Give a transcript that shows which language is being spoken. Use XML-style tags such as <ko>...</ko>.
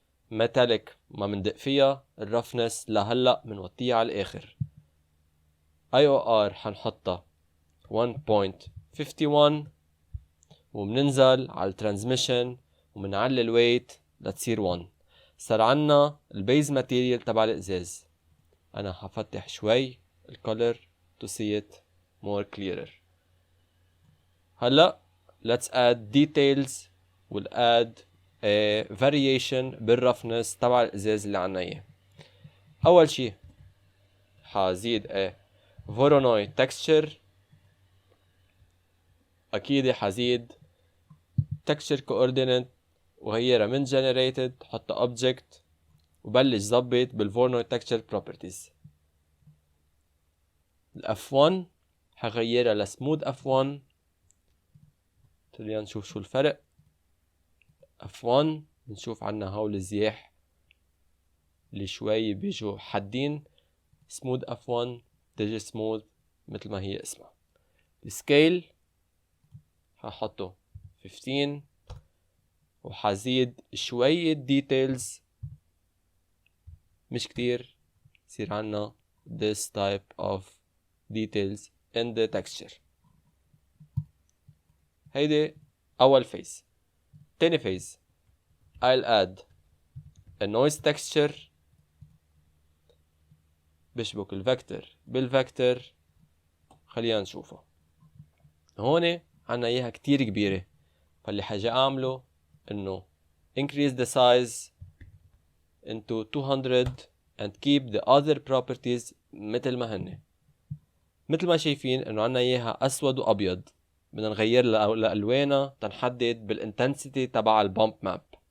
<ar>ميتاليك ما مندق فيها، الرفنس لهلا منوطيها على الاخر. IOR حنحطها 1.51 وبننزل على الترانسميشن وبنعلي الويت لتصير 1. صار عنا البيز ماتيريال تبع الازاز. انا حفتح شوي الكولر</ar> <en>to see it more clearer. هلا let's add details. we'll add a variation</en> <ar>بالرفنس تبع الازاز اللي عنا اياه. اول شي حزيد</ar> <en>a Voronoi texture.</en> <ar>اكيد حزيد</ar> <en>texture coordinate</en> <ar>وغيرها من generated حطها object وبلش ظبط بالفورنوي</ar> <en>texture properties.</en> <ar>F1 حغيرها لسموث F1. خلينا نشوف شو الفرق. F1 بنشوف عنا هول الزياح اللي شوي بيجوا حادين. سموث F1 تجي سموث مثل ما هي اسمها. السكيل ححطه 15 وحزيد شوية ديتيلز مش كتير. يصير عنا</ar> <en>this type of details in the texture.</en> <ar>هيدي أول phase.</ar> <en>تاني phase I'll add a noise texture</en> <ar>بشبك الفكتور بالفكتور. خلينا نشوفه. هون عنا إياها كتير كبيرة، فاللي حاجة أعمله إنه</ar> <en>increase the size into 200 and keep the other properties</en> <ar>مثل ما هن. مثل ما شايفين إنه عنا إياها أسود وأبيض. بدنا نغير لألوانها تنحدد بالintensity تبع البامب ماب.</ar>